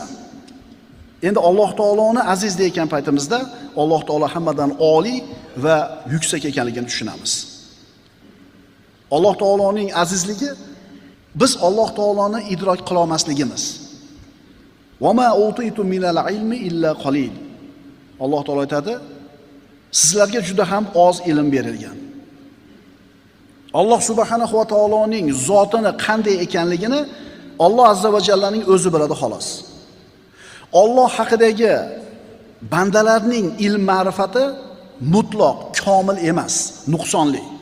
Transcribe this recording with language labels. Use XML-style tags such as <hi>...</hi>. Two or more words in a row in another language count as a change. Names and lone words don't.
<uz>Endi Alloh taoloni aziz degan paytimizda Alloh taolo hammadan oliy va yuksak ekanligini tushunamiz. Alloh taoloning azizligi biz Alloh taoloni idrok qila olmasligimiz.</uz> <ar>وما أوتيتم من العلم إلا قليلا.</ar> <uz>Alloh taolo aytadi, sizlarga juda ham oz ilm berilgan. Alloh subhanahu va taoloning zotini qanday ekanligini Alloh azza va jallaning o'zi biladi xolos. Alloh haqidagi bandalarning ilm ma'rifati mutlaq, komil emas, nuqsonli.</uz>